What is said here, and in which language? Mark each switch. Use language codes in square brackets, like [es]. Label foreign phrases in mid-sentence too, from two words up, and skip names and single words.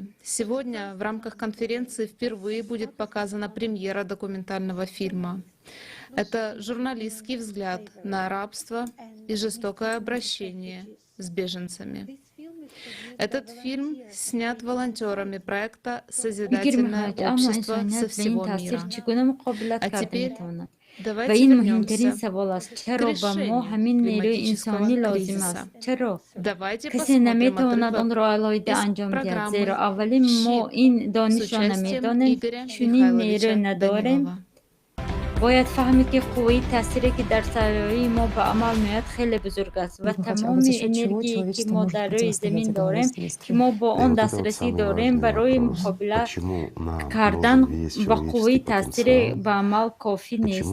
[ru] Сегодня в рамках конференции впервые будет показана премьера документального фильма. Это журналистский взгляд на рабство и жестокое обращение с беженцами. Этот фильм снят волонтерами проекта «Созидательное общество» со всего мира. А теперь [fa] و این مهمترین سوال است: چرا به ما همین نیروی انسانی لازم است؟ چرا؟ کسی نمیتواند آن را علیحده انجام دهد، زیرا اولی ما این دانش را نمیدانیم، چنین نیرو نداریم. باید فهمید که قوی تأثیری که در سیاره ما به عمل میاد خیلی بزرگ است و تمام انرژی که ما در روی زمین داریم که ما با آن دسترسی داریم برای مقابله کردن با قوی تأثیری به عمل کافی نیست.